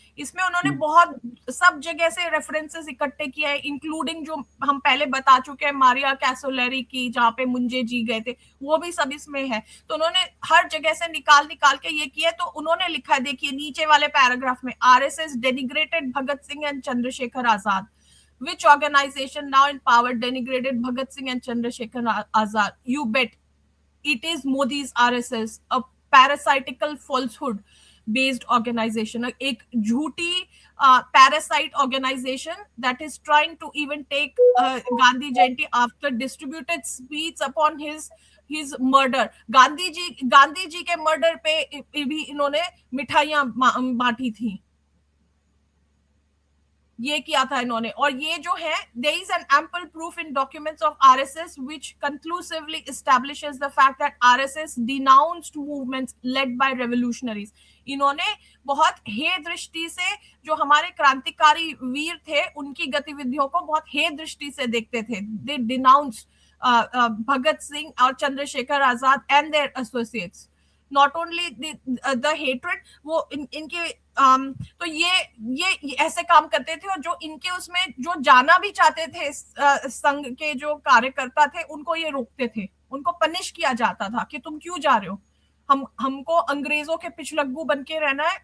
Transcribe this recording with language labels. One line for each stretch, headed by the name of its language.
Hindi: इसमें उन्होंने बहुत सब जगह से रेफरेंसेस इकट्ठे किए हैं, इंक्लूडिंग जो हम पहले बता चुके हैं मारिया कैसोलेरी की, जहाँ पे मुंजे जी गए थे, वो भी सब इसमें है। तो उन्होंने हर जगह से निकाल के ये किया। तो उन्होंने लिखा है, देखिए नीचे वाले पैराग्राफ में,
English: RSS denigrated Bhagat Singh and Chandrashekhar Azad. Which organization now in power denigrated Bhagat Singh and Chandrasekhar Azad? You bet it is Modi's RSS, a parasitical falsehood based organization,
Hindi: एक झूठी
English: parasite organization that is trying to even take Gandhi Jayanti after distributed sweets upon his murder.
Hindi: Gandhi ji के murder पे भी इन्होंने मिठाइयां बांटी थी, ये किया था इन्होंने। और ये जो है,
English: there is an ample proof in documents of RSS which conclusively establishes the fact that RSS denounced movements led by revolutionaries.
Hindi: इन्होंने बहुत हे दृष्टि से जो हमारे क्रांतिकारी वीर थे उनकी गतिविधियों को बहुत हे दृष्टि से देखते थे।
English: They denounced Bhagat Singh और Chandrashekhar Azad and their associates. Not only the hatred,
Hindi: वो इनके तो ये ऐसे काम करते थे, और जो इनके उसमें जो जाना भी चाहते थे संघ के जो कार्यकर्ता थे उनको ये रोकते थे, उनको पनिश किया जाता था कि तुम क्यों जा रहे हो, हमको अंग्रेजों के पिछलग्गू बन के रहना है।